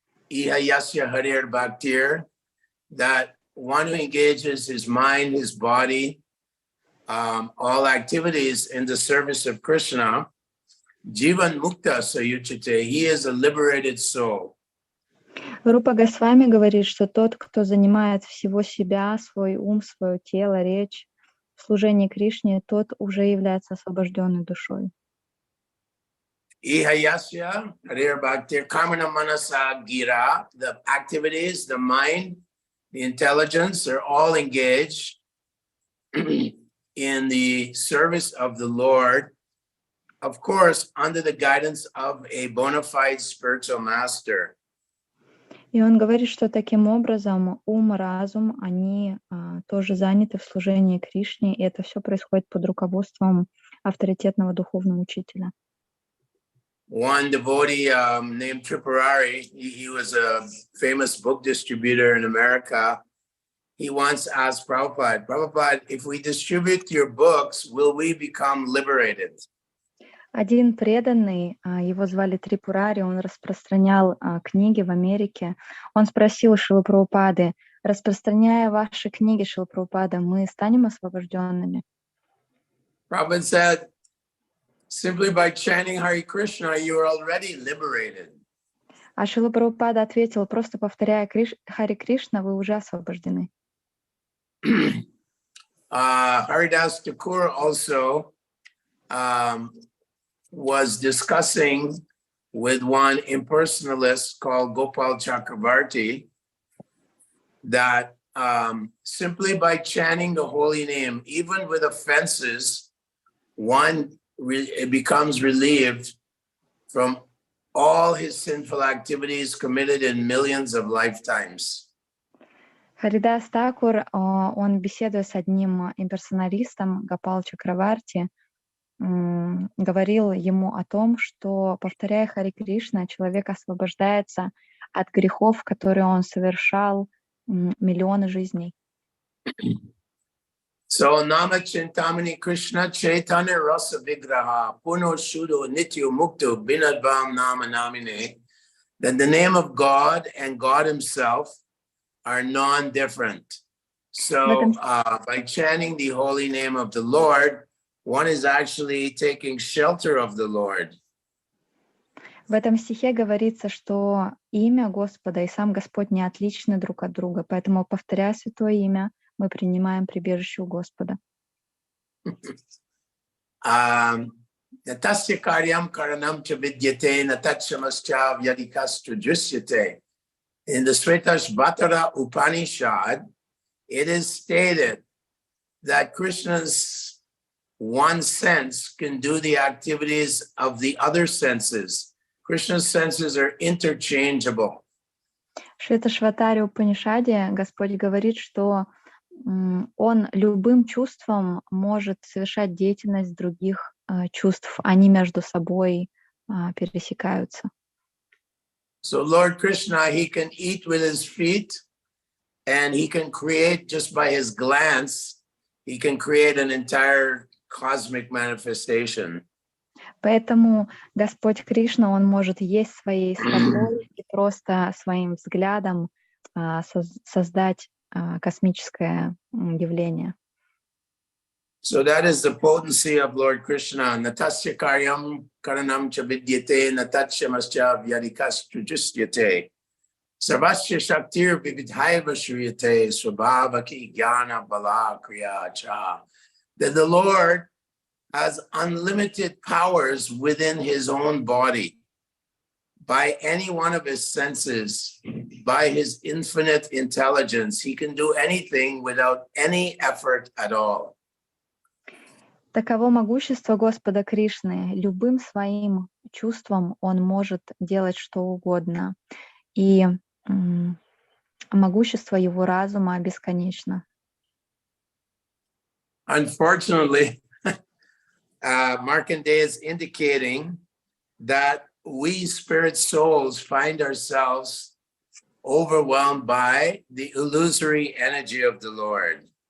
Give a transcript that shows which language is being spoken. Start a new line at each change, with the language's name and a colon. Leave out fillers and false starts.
Sanskrit: Iha yasya harir bhaktir,
English: that one who engages his mind, his body, all activities in the service of Krishna,
Sanskrit: Jivan Mukta Sayuchite,
English: he is a liberated soul.
Russian: Рупа Госвами говорит, что тот, кто занимает всего себя, свой ум, свое тело, речь в служении Кришне, тот уже является освобожденной душой.
Sanskrit: Ihayasya, Harir Bhaktir, Kamana Manasa Gira,
English: the activities, the mind, the intelligence are all engaged in the service of the Lord, of course, under the guidance of a bona fide spiritual master.
Russian: И он говорит, что таким образом ум, разум, они тоже заняты в служении Кришне, и это все происходит под руководством авторитетного духовного учителя.
English: One devotee named Tripurari, he was a famous book distributor in America. He once asked Prabhupada, Prabhupada, if we distribute your books, will we become liberated?
Russian: Один преданный, его звали Трипурари, он распространял книги в Америке. Он спросил Шрилы Прабхупады, распространяя ваши книги, Шрила Прабхупада, мы станем освобожденными?
English: Prabhupada said, simply by chanting Hare Krishna, you are already liberated.
Russian: А Шрила Прабхупада ответил, просто повторяя Харе Кришна, вы уже освобождены.
English: Haridas Thakur also was discussing with one impersonalist called Gopal Chakravarti that simply by chanting the holy name, even with offenses, one becomes relieved from all his sinful activities committed in millions of lifetimes.
Russian: Харидас Такур, он, беседуя с одним имперсоналистом, Гопал Чакраварти, говорил ему о том, что, повторяя Харе Кришна, человек освобождается от грехов, которые он совершал миллионы жизней.
Sanskrit: So Nama Chintamani Krishna Chaitanya Rasa Vigraha Puno Shuddho Nityo Mukto Binadvam Nama Namine,
English: that the name of God and God himself are non-different. So by chanting the holy name of the Lord, one is actually taking shelter of the Lord.
Russian: В этом стихе говорится, что имя Господа и сам Господь не отличны друг от друга, поэтому, повторяя святое имя, мы принимаем прибежище у Господа.
Sanskrit: Natasya karyam karanam cha vidyate natatchamascha vyadikastra drishyate.
English: In the Svetashvatara Upanishad, it is stated that Krishna's one sense can do the activities of the other senses. Krishna's senses are interchangeable.
Russian: В Шветашватаре Упанишаде Господь говорит, что он любым чувством может совершать деятельность других чувств, они между собой пересекаются.
English: So Lord Krishna, he can eat with his feet, and he can create just by his glance, he can create an entire cosmic manifestation.
Russian: Поэтому Господь Кришна, он может есть своей стопой и просто своим взглядом создать космическое явление.
English: So that is the potency of Lord Krishna.
Sanskrit: Natasya karyam karanam cha vidyate natatchamascha vyadikastra Sarvasya shaktir vividhaiva shriyate swabhavaki jnana bala kriya cha.
English: That the Lord has unlimited powers within his own body. By any one of his senses, by his infinite intelligence, he can do anything without any effort at all.
Russian: Таково могущество Господа Кришны. Любым своим чувством он может делать что угодно. И могущество его разума бесконечно.
English: Unfortunately, Markandeya is indicating that we spirit souls find ourselves overwhelmed by the illusory energy of the Lord.